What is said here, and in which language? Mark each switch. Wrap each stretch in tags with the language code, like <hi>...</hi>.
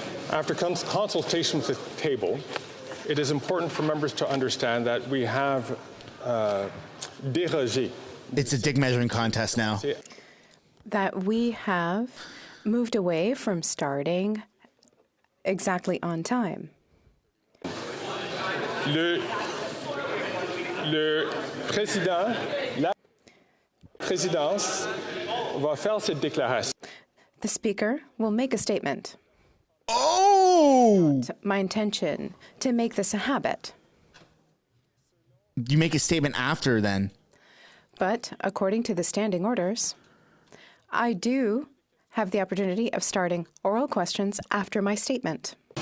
<en>After consultation with the table, it is important for members to understand that we have</en> <fr>dérogé.</fr> <en>It's a dick measuring contest now. That we have moved away from starting exactly on time.</en> <fr>Le président, la présidence va faire cette déclaration.</fr> <en>The Speaker will make a statement. Oh! It's my intention to make this a habit. You make a statement after then. But according to the standing orders, I do have the opportunity of starting oral questions after my statement.</en>